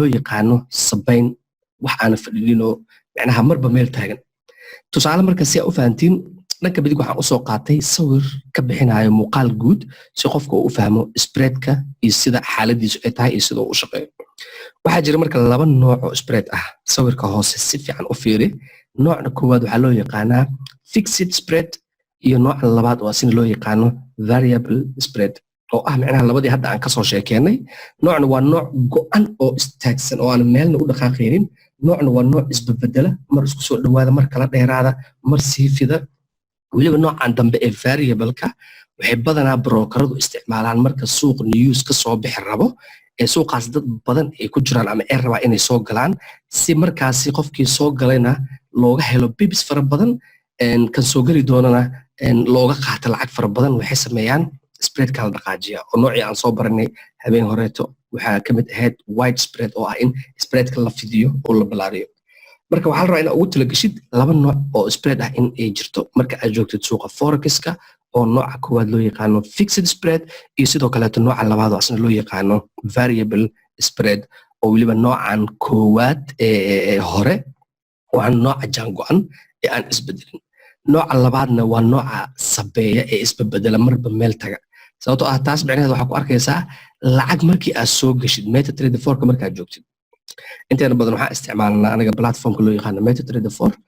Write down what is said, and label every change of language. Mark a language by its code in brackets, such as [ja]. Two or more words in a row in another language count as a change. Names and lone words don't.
[so] yaqaano sabayn wax aan fadhinin oo macnaha marba meel taagan tusaale marka si aad u fahantiin dhanka bidig waxaan u soo qaatay sawir ka bixinayo muuqaal guud si qofka uu u fahmo spreadka iyo sida xaaladiisu ay tahay iyo sida uu u shaqeeyo waxaa jira marka laba nooc oo spread ah sawirka hoose si fiican u fiiri nooca koowaad waxaa loo yaqaanaa [en] fixed spread [so] iyo nooca labaad oo asina loo yaqaano [en] variable spread [so] oo ah macnaha labadii hadda aan ka soo sheekeynay noocna waa nooc go'an oo istaagsan oo aan meelna u dhaqaaqaynin noocna waa nooc isbedbedela mar isku soo dhawaada mar kala dheeraada mar sii fida waliba noocan dambe ee variable-ka waxay badanaa brokeradu isticmaalaan marka suuq news ka soo bixi rabo ee suuqaas dad badan ay ku jiraan ama ay rabaa inay soo galaan si markaasi qofkii soo galayna looga helo bibs fara badan kan soo gali doonana looga qaato lacag fara badan waxay sameeyaan spreadka la dhaqaajiya oo noocii aan soo baranay habeen horeeto waxaa kamid ahayd [en] wide spread [so] oo ah in spreadka la fidiyo oo la balaariyo marka waxaa la rabaa inaad ugu talagashid laba nooc oo spread ah in ay jirto marka aad joogtid suuqa forex-ka oo nooca koowaad loo yaqaano [en] fixed spread [so] iyo sidoo kaleeto nooca labaad oo asna loo yaqaano [en] variable spread [so] oo weliba noocan koowaad ee hore waa nooca jaango-an ee aan isbedelin nooca labaadna waa nooca sabeeya ee isbedela marba meel taga sababtoo ah taas macnaheedu waxaa ku arkaysaa lacag markii aad soo gashid MetaTrader 4 markaad joogtid inteena badan waxaan isticmaalnaa aniga platformka loo yaqaano MetaTrader 4